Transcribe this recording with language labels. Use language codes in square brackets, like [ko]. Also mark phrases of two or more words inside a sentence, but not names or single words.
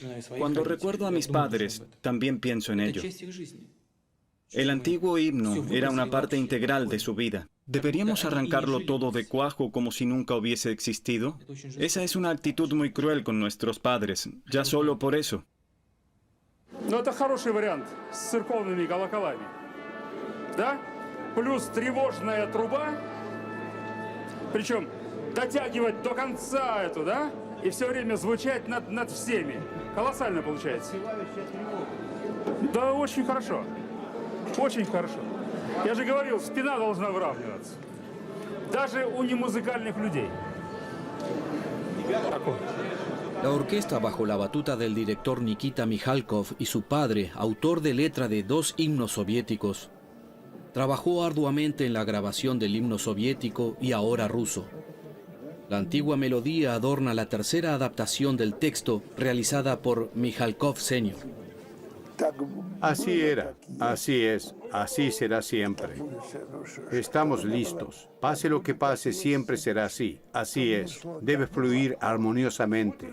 [es] Cuando recuerdo a mis padres, también pienso en ello. El antiguo himno era una parte integral de su vida. ¿Deberíamos arrancarlo todo de cuajo como si nunca hubiese existido? Esa es una actitud muy cruel con nuestros padres, ya solo por eso. [ru] Ну, это хороший вариант с церковными колоколами. Да? плюс тревожная труба, причем дотягивать до конца эту, да, и все время звучать над всеми. Колоссально получается. Да, очень хорошо. Очень хорошо. Я же говорил, спина должна выравниваться. Даже у немузыкальных людей. [es] La orquesta, bajo la batuta del director Nikita Mikhalkov y su padre, autor de letra de 2 himnos soviéticos, trabajó arduamente en la grabación del himno soviético y ahora ruso. La antigua melodía adorna la tercera adaptación del texto realizada por Mikhalkov Sr. Así era, así es, así será siempre. Estamos listos. Pase lo que pase, siempre será así. Así es. Debe fluir armoniosamente.